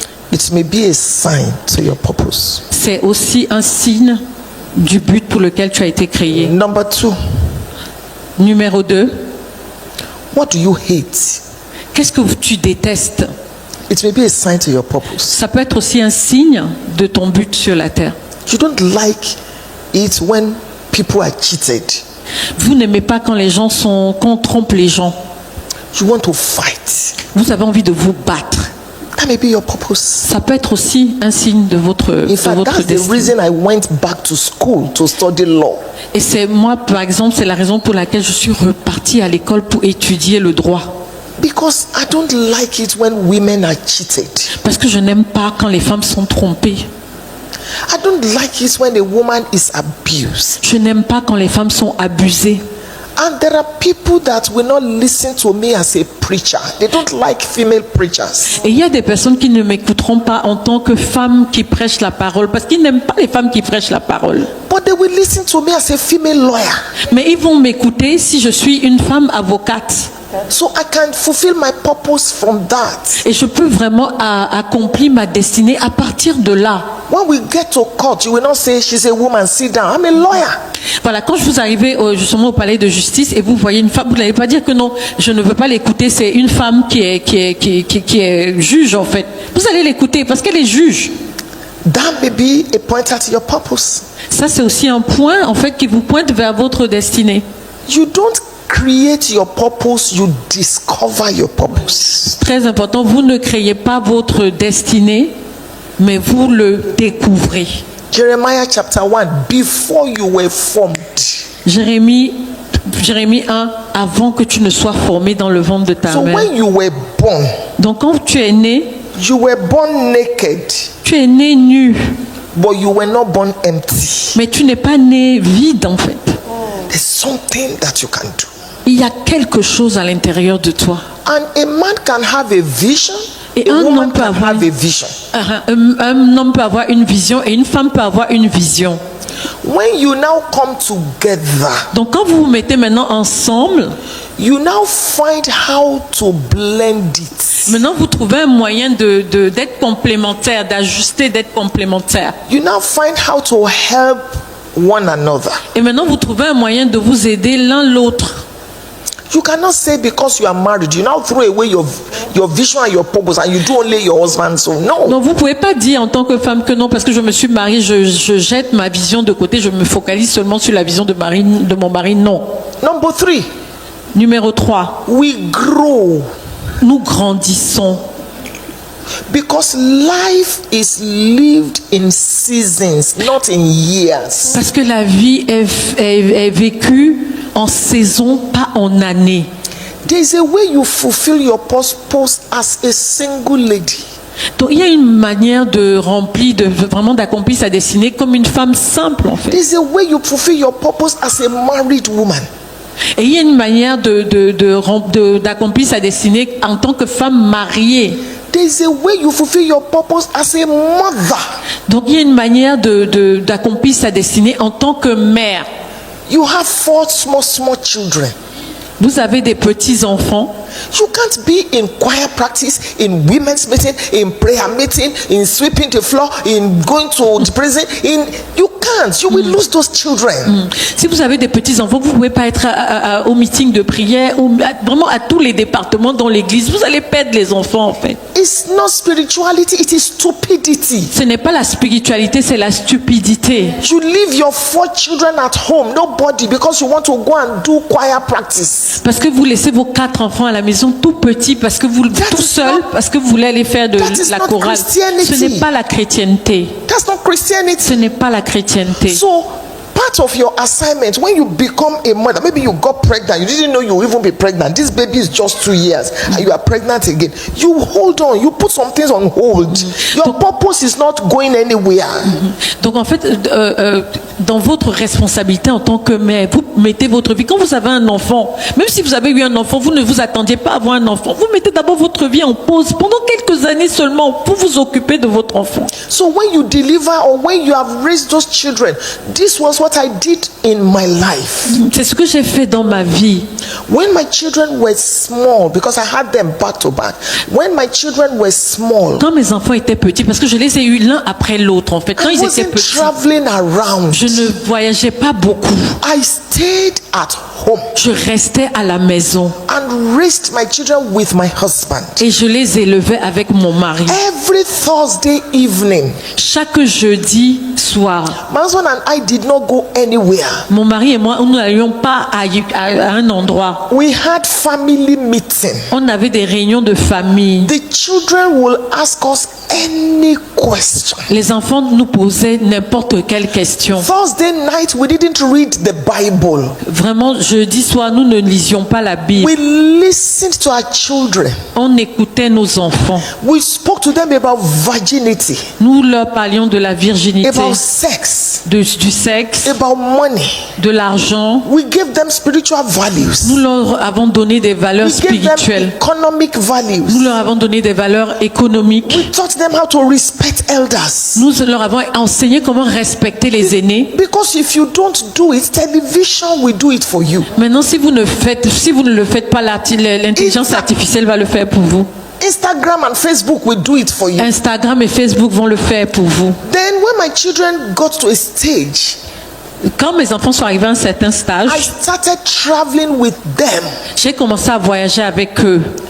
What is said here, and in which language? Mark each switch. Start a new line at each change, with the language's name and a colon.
English: It may be a sign to your purpose.
French: C'est aussi un signe du but pour lequel tu as été créé.
English: Number 2,
French: Numéro 2,
English: what do you hate?
French: qu'est-ce que tu détestes?
English: It may be a sign to your purpose.
French: Ça peut être aussi un signe de ton but sur la terre.
English: You don't like it when people are cheated.
French: Vous n'aimez pas quand qu'on trompe les gens.
English: You want to fight.
French: Vous avez envie de vous battre.
English: That may be your purpose.
French: Ça peut être aussi un signe de votre
English: In fact, that's the
French: destinée.
English: reason I went back to school to study law.
French: Et c'est moi, par exemple, c'est la raison pour laquelle je suis repartie à l'école pour étudier le droit.
English: Because I don't like it when women are cheated.
French: Parce que je n'aime pas quand les femmes sont trompées.
English: I don't like it when a woman is abused.
French: Je n'aime pas quand les femmes sont abusées.
English: And there are people that will not listen to me as a preacher. They don't like female preachers.
French: Et il y a des personnes qui ne m'écouteront pas en tant que femme qui prêche la parole, parce qu'ils n'aiment pas les femmes qui prêchent la parole.
English: But they will listen to me as a female lawyer.
French: Mais ils vont m'écouter si je suis une femme avocate.
English: So I can fulfill my purpose from that.
French: Et je peux vraiment accomplir ma destinée à partir de là.
English: When we get to court, you will not say she's a woman, sit down. I'm a lawyer.
French: Voilà, quand je vous arrivez justement au palais de justice et vous voyez une femme, vous n'allez pas dire que non, je ne veux pas l'écouter, c'est une femme qui est juge en fait. Vous allez l'écouter parce qu'elle est juge.
English: That may be a pointer to your purpose.
French: Ça c'est aussi un point en fait qui vous pointe vers votre destinée.
English: You don't create your purpose, you discover your purpose.
French: Très important, vous ne créez pas votre destinée, mais vous le découvrez.
English: Jeremiah chapter 1, before you were formed.
French: Jérémie 1, avant que tu ne sois formé dans le ventre de ta
English: So
French: mère.
English: when you were born,
French: Donc quand tu es né,
English: you were born naked,
French: tu es né nu,
English: but you were not born empty.
French: mais tu n'es pas né vide en fait.
English: There's something that you can do.
French: Il y a quelque chose à l'intérieur de toi.
English: And a man can have a vision,
French: Et
English: a
French: un
English: woman
French: homme peut
English: can
French: avoir
English: have a vision.
French: un homme peut avoir une vision et une femme peut avoir une vision.
English: When you now come together,
French: Donc quand vous vous mettez maintenant ensemble,
English: you now find how to blend it.
French: maintenant vous trouvez un moyen d'être complémentaire, d'ajuster, d'être complémentaire.
English: You now find how to help one another.
French: Et maintenant vous trouvez un moyen de vous aider l'un l'autre.
English: You cannot say because you are married, you now throw away your vision and your purpose and you do only your husband's own. No.
French: Donc vous pouvez pas dire en tant que femme que non, parce que je me suis mariée, je jette ma vision de côté, je me focalise seulement sur la vision de mon mari. Non.
English: Number 3,
French: Numéro 3,
English: we grow
French: nous grandissons.
English: because life is lived in seasons, not in years.
French: Parce que la vie est vécue en saison, pas en année.
English: There's a way you fulfill your purpose as a single lady.
French: Donc il y a une manière de remplir, vraiment d'accomplir sa destinée comme une femme simple en fait.
English: There's a way you fulfill your purpose as a married woman.
French: Et il y a une manière d'accomplir sa destinée en tant que femme mariée.
English: There's a way you fulfill your purpose as a mother.
French: Donc il y a une manière d'accomplir sa destinée en tant que mère.
English: You have 4 small children.
French: Vous avez des petits-enfants.
English: You can't be in choir practice, in women's meeting, in prayer meeting, in sweeping the floor, in going to the prison. You can't. You will lose those children.
French: Si vous avez des petits-enfants, vous ne pouvez pas être au meeting de prière ou vraiment à tous les départements dans l'église. Vous allez perdre les enfants en fait.
English: It's not spirituality, it is stupidity.
French: Ce n'est pas la spiritualité, c'est la stupidité.
English: You leave your 4 children at home, nobody, because you want to go and do choir practice.
French: Parce que vous laissez vos 4 enfants à la maison tout petits, parce que vous tout seul, parce que vous voulez aller faire de la chorale. Ce n'est pas la chrétienté.
English: That's not Christianity.
French: Ce n'est pas la chrétienté.
English: So, part of your assignment when you become a mother, maybe you got pregnant, you didn't know you would even be pregnant. This baby is just 2 years and you are pregnant again. You hold on, you put some things on hold. Your purpose is not going anywhere.
French: Donc en fait, dans votre responsabilité en tant que mère, vous mettez votre vie. Quand vous avez un enfant, même si vous avez eu un enfant, vous ne vous attendiez pas à avoir un enfant. Vous mettez d'abord votre vie en pause pendant quelques années seulement pour vous occuper de votre enfant.
English: So when you deliver or when you have raised those children, this was what I did in my life.
French: C'est ce que j'ai fait dans ma vie.
English: When my children were small, because I had them back to back. When my children were small,
French: quand mes enfants étaient petits, parce que je les ai eus l'un après l'autre en fait. Quand ils étaient petits,
English: traveling around.
French: Je ne voyageais pas beaucoup.
English: I stayed at home.
French: Je restais à la maison.
English: And raised my children with my husband.
French: Et je les élevais avec mon mari.
English: Every Thursday evening.
French: Chaque jeudi soir.
English: My husband and I did not go anywhere.
French: Mon mari et moi, nous n'allions pas à un endroit.
English: We had family meeting.
French: On avait des réunions de famille.
English: The children will ask us any question.
French: Les enfants nous posaient n'importe quelle question.
English: Thursday night we didn't read the Bible.
French: Vraiment, jeudi soir, nous ne lisions pas la Bible.
English: We listened to our children.
French: On écoutait nos enfants.
English: We spoke to them about virginity.
French: Nous leur parlions de la virginité.
English: About sex.
French: Du sexe.
English: About money.
French: De l'argent.
English: We gave them spiritual values.
French: Nous leur avons donné des valeurs spirituelles.
English: Economic values.
French: Nous leur avons donné des valeurs économiques.
English: We taught them how to respect elders.
French: Nous leur avons enseigné comment respecter les aînés.
English: Because if you don't do it, television will do it for you.
French: Maintenant, si vous ne le faites pas, l'intelligence artificielle va le faire pour vous.
English: Instagram and Facebook will do it for you.
French: Instagram et Facebook vont le faire pour vous.
English: Then when my children got to a stage,
French: quand mes enfants sont arrivés à un certain stage,
English: I started traveling with them.
French: J'ai commencé à voyager avec eux.